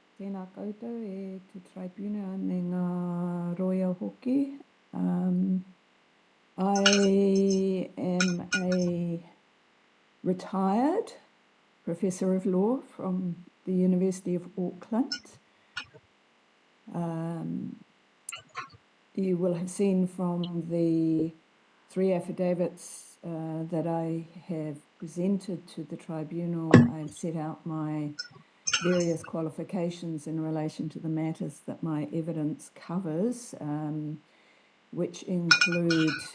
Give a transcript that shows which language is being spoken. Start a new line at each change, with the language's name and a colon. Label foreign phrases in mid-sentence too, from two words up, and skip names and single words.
Māori: Tēnā koutou e
English: te tribunal
Māori: ne ngā roia hoki.
English: I am a retired Professor of Law from the University of Auckland. You will have seen from the 3 affidavits that I have presented to the tribunal, I've set out my various qualifications in relation to the matters that my evidence covers, which include